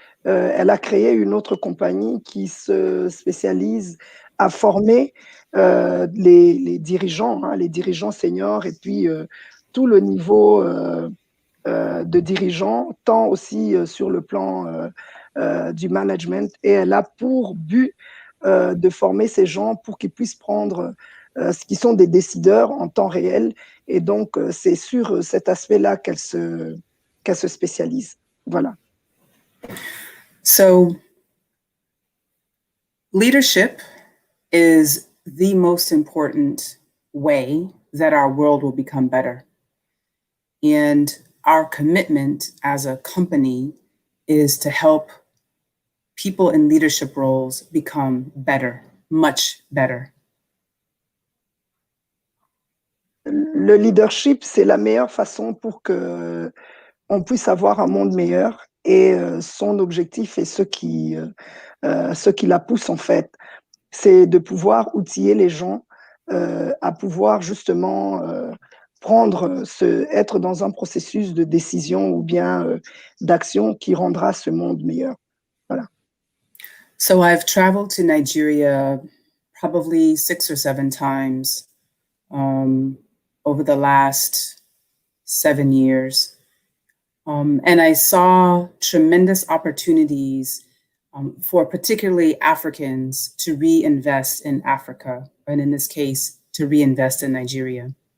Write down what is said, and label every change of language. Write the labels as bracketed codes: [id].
[fr] Elle a créé une autre compagnie qui se spécialise à former les dirigeants, hein, les dirigeants seniors et puis tout le niveau de dirigeants, tant aussi sur le plan du management. Et elle a pour but de former ces gens pour qu'ils puissent prendre ce qui sont des décideurs en temps réel. Et donc, c'est sur cet aspect-là qu'elle se spécialise. Voilà. [en] So, leadership is the most important way that our world will become better. And our commitment as a company is to help people in leadership roles become better, much better. [fr] Le leadership, c'est la meilleure façon pour que on puisse avoir un monde meilleur. Et son objectif et ce qui la pousse en fait, c'est de pouvoir outiller les gens à pouvoir justement être dans un processus de décision ou bien d'action qui rendra ce monde meilleur. Voilà. [en] So I've traveled to Nigeria probably 6 or 7 times over the last 7 years. And I saw tremendous opportunities for particularly Africans to reinvest in Africa, and in this case, to reinvest in Nigeria.